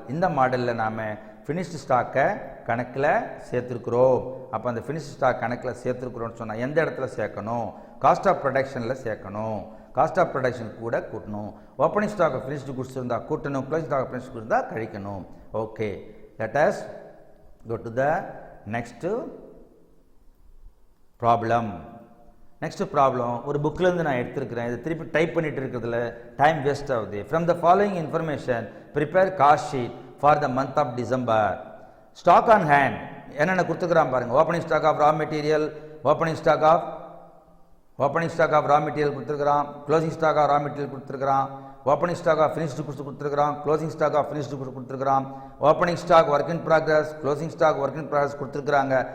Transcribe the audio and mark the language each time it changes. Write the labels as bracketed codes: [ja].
[ta] இந்த மாடலில் நாம் ஃபினிஷ்டு ஸ்டாக்கை கணக்கில் சேர்த்துருக்குறோம். அப்போ அந்த ஃபினிஷ்டு ஸ்டாக் கணக்கில் சேர்த்துருக்குறோன்னு சொன்னால் எந்த இடத்துல சேர்க்கணும், காஸ்ட் ஆஃப் ப்ரொடக்ஷனில் சேர்க்கணும். காஸ்ட் ஆஃப் ப்ரொடக்ஷன் கூட கூட்டணும். Opening stock of finished goods இருந்தால் கூட்டணும், closing stock of finished goods இருந்தால் கழிக்கணும். [en] Okay, let us go to the next problem. [ta] Next problem ஒரு புக்கிலேருந்து நான் எடுத்துருக்கிறேன். இதை திருப்பி டைப் பண்ணிட்டு இருக்கிறதுல டைம் வேஸ்ட் ஆகுது. [en] From the following information prepare cost sheet for the month of December. [ta] Stock on hand என்னென்ன கொடுத்துக்கிறான் பாருங்கள். Opening stock of raw material, opening stock of raw material கொடுத்துருக்கிறான், closing stock of raw material கொடுத்துருக்கிறான், opening stock of finished goods கொடுத்துருக்கிறான், closing stock of finished goods கொடுத்துருக்கிறான், opening stock work in progress, closing stock work in progress கொடுத்துருக்குறாங்க.